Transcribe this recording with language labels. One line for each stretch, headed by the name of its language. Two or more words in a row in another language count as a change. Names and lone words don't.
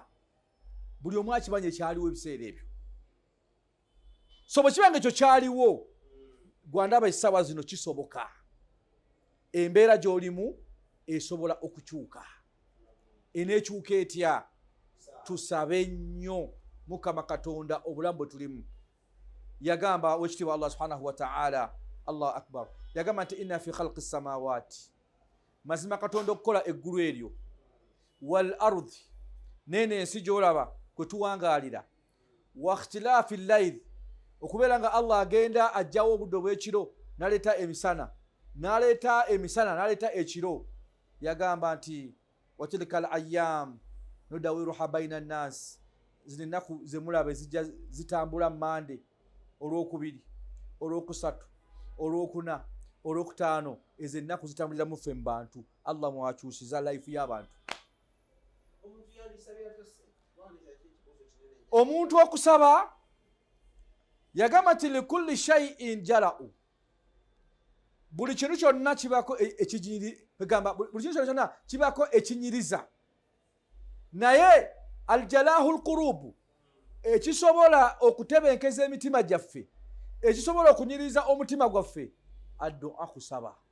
Ganda: Buli omu akimanya ekyaliwo ebiseera ebyo. So bwe kiba nga ekyo kyaliwo gwandaba essaawa zino kisoboka. Embeera gy'olimu esobola okukyuka. Eneekyuka etya? Tusabe nnyo Mukama Katonda obulamu bwe tulimu. Yagamba wekitiibwa
Arabic: الله سبحانه وتعالى، الله أكبر,
Ganda: yagamba nti
Arabic: إن في خلق السماوات,
Ganda: mazima Katonda okukola eggulu eryo,
Arabic: والأرض,
Ganda: nene ensi gy'olaba kwe tuwangaalira,
Arabic: واختلاف الليل,
Ganda: okubeera nga Allah agenda ajjawo obudde obw'ekiro n'aleeta emisana n'aleeta ekiro. Yagamba nti
Arabic: وتلك الأيام نداولها بين الناس,
Ganda: zino ennaku ze mulaba ezijja zitambula Mande, olwokubiri, olwokusatu, olwokuna, olwokutaano, ezo ennaku zitambulira mu ffe mu bantu. Allah mwakyusiza life y'abantu. Omuntu okusaba yagamba nti
Arabic: لكل شيء جلاء,
Ganda: buli kintu kyonna kibako ekinyiriza, naye
Arabic: جلاء القلوب,
Ganda: ekisobola okutebenkeza emitima gyaffe, ekisobola okunyiriza omutima gwaffe, addu'a, kusaba.